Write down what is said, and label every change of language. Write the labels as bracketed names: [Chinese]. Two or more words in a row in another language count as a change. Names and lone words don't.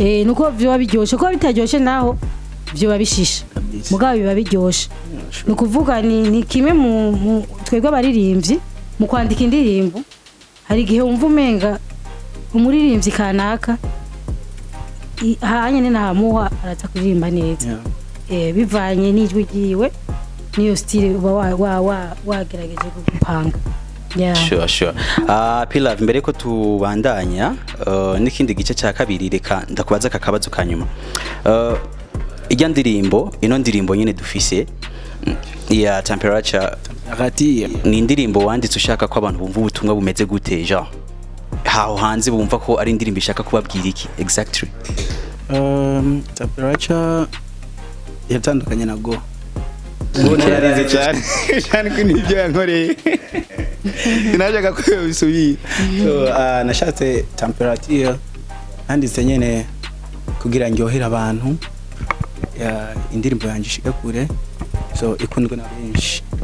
[Rundi] nuko vyoba biryoshe ko bitaryoshe naho vyoba bishisha mugabo biba biryoshe nukuvuga ni kimwe mu twebwe abaririmbyi mu kwandika indirimbo hari gihe wumva umenga umuririmbyi kanaka hanyene namuha araza kuririmba neza bivanye n'ijwi giwe niyo style uba wagerageje gupanga. Sure. P-love mbere ko tubandanya n'ikindi gice cya kabiri reka ndakubaza kakabazo kanyuma. Ijya ndirimbo ino ndirimbo nyine dufise ya temperature ni indirimbo wanditse ushaka ko abantu bumva ubutumwa bumeze gute genre haho hanze bumva ko ari indirimbo ishaka kubabwira iki exactly? Temperature yatandukanye na go narize cyane ko nibyo yankoreye sinajaga ko bisubira so nashatse temperature handitse nyene kugira ngyohera abantu indirimbo yanje ishika kure so ikundwe na benshi